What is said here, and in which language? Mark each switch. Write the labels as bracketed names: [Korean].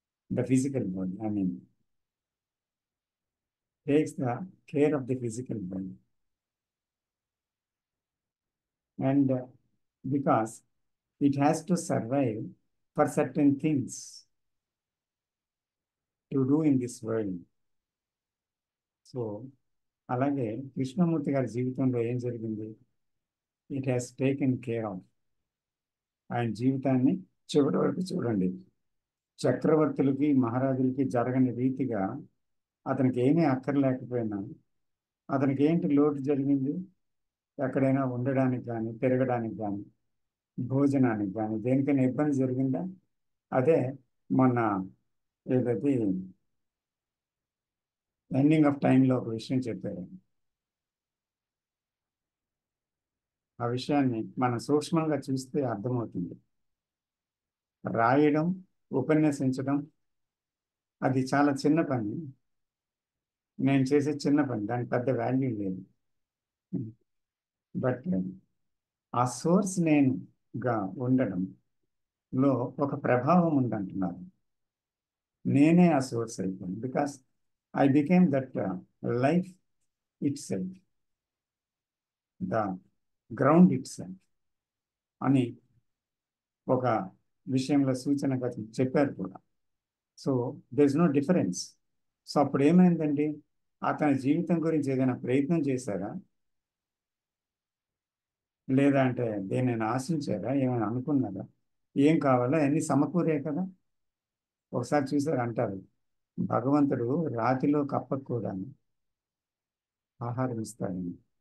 [English] The physical body, I mean, takes the care of the physical body. And because it has to survive for certain things to do in this world. [Telugu] So అలాగే కృష్ణమూర్తి గారి జీవితంలో ఏం జరిగింది? [English] It has taken care of. [Telugu] ఆయన జీవితాన్ని చివరి వరకు చూడండి. చక్రవర్తులకి మహారాజులకి జరగని రీతిగా అతనికి ఏమీ అక్కర్లేకపోయినా అతనికి ఏంటి లోటు జరిగింది? ఎక్కడైనా ఉండడానికి కానీ, తిరగడానికి కానీ, భోజనానికి కానీ, దేనికైనా ఇబ్బంది జరిగిందా? అదే మొన్న ఏదైతే ఎండింగ్ ఆఫ్ టైంలో ఒక విషయం చెప్పారు. ఆ విషయాన్ని మనం సూక్ష్మంగా చూస్తే అర్థమవుతుంది. రాయడం, ఉపన్యసించడం అది చాలా చిన్న పని. నేను చేసే చిన్న పని, దానికి పెద్ద వాల్యూ లేదు. బట్ ఆ సోర్స్ నేనుగా ఉండడంలో ఒక ప్రభావం ఉందంటున్నారు. నేనే ఆ సోర్స్ అయిపోయాను. [English] because I became that life itself, the ground itself [Telugu] అని ఒక విషయంలో సూచనగా చెప్పారు కూడా. [English] So there is no difference. So [Telugu] అప్పుడు ఏమైందండి? అతని జీవితం గురించి ఏదైనా ప్రయత్నం చేశారా? లేదా అంటే దేనైనా ఆశించారా? ఏమైనా అనుకున్నారా? ఏం కావాలా? అన్ని సమకూరే కదా. ఒకసారి చూసారు అంటారు, భగవంతుడు రాతిలో కప్పకు కూడా ఆహారం ఇస్తాడని.